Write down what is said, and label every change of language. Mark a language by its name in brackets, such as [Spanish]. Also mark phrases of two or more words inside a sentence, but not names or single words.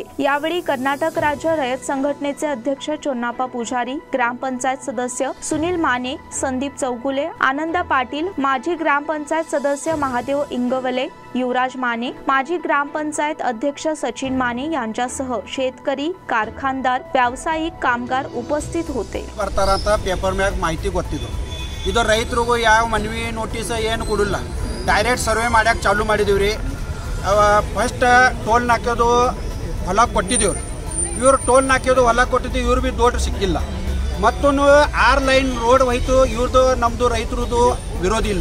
[Marathi] यावेळी कर्नाटक राज्य रयत संघटनेचे अध्यक्ष चोन्नाप्पा पुजारी, ग्रामपंचायत सदस्य सुनील माने, संदीप चौगुले, आनंदा पाटील, माजी ग्रामपंचायत सदस्य महादेव इंगवले, युवराज माने, माजी ग्रामपंचायत अध्यक्ष सचिन माने यांच्यासह शेतकरी, कारखानदार, व्यावसायिक, कामगार उपस्थित होते। [Kannada] ಪೇಪರ್ ಮ್ಯಾಗ ಮಾಹಿತಿ ಗೊತ್ತಿದ್ದು ಇದು ರೈತರಿಗೂ ಯಾವ ಮನವಿ ನೋಟಿಸ್ ಏನು ಕೊಡಲ್ಲ, [English] direct survey [Kannada] ಮಾಡ್ಯಾಕ ಚಾಲು ಮಾಡಿದೀವ್ರಿ। [English] first toll [Kannada] ನಾಕ್ಯೋದು ಹೊಲ ಕೊಟ್ಟಿದ್ದೀವ್ರಿ, ಇವ್ರು ಟೋಲ್ ನಾಕ್ಯೋದು ಹೊಲ ಕೊಟ್ಟಿದ್ದೀವಿ, ಇವ್ರು ಬಿ ದೊಡ್ಡ ಸಿಕ್ಕಿಲ್ಲ। ಮತ್ತೊಂದು 6 [English] line road [Kannada] ಹೋಯ್ತು, ಇವ್ರದ್ದು ನಮ್ಮದು ರೈತರದು ವಿರೋಧ ಇಲ್ಲ।